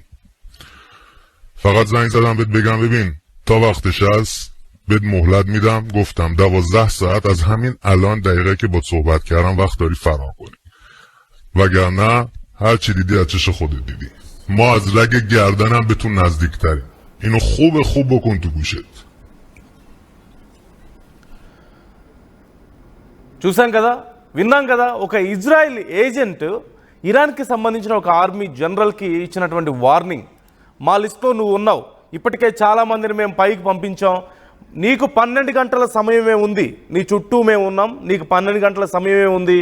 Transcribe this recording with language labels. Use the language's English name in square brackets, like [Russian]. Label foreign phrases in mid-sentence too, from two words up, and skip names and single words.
[Persian] فقط زنگ زدم بهت بگم ببین تا وقتش هست بهت مهلت میدم. گفتم 12 ساعت از همین الان دقیقه که با صحبت کردم وقت داری فرار کنی، وگرنه هر چی دیدی از چش خودت دیدی. ما از رگ گردنم به تو نزدیک تریم. اینو خوب بکن تو گوشت. [Telugu] చూసాం కదా, విన్నాం కదా. ఒక ఇజ్రాయెల్ ఏజెంట్ ఇరాన్కి సంబంధించిన ఒక [English] army generalకి [Telugu] ఇచ్చినటువంటి వార్నింగ్. మా లిస్ట్లో నువ్వు ఉన్నావు, ఇప్పటికే చాలామందిని మేము పైకి పంపించాం, నీకు 12 గంటల సమయమే ఉంది, నీ చుట్టూ మేము ఉన్నాం, నీకు 12 గంటల సమయమే ఉంది.